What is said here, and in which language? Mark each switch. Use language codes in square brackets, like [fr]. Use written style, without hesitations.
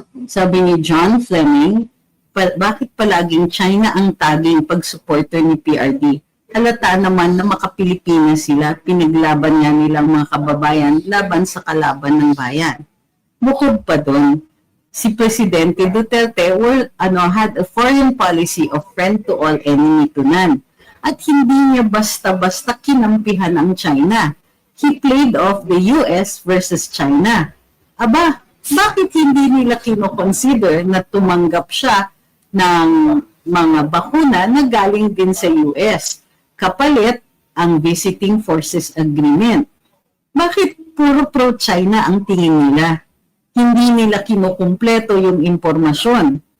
[tl] Sabi ni John Fleming, bakit palaging China ang taging pag-supporter ni PRD? Halata naman na makapilipinas sila, pinaglaban nga nilang mga kababayan laban sa kalaban ng bayan. Bukod pa doon, si Presidente [en] Duterte had a foreign policy of friend to all, enemy to none. [tl] At hindi niya basta-basta kinampihan ang China. [en] He played off the US versus China. [tl] Aba, bakit hindi nila kinoconsider na tumanggap siya ng mga bakuna na galing din sa US, kapalit ang Visiting Forces Agreement? Bakit puro pro-China ang tingin nila? Hindi nila kinukumpleto yung impormasyon.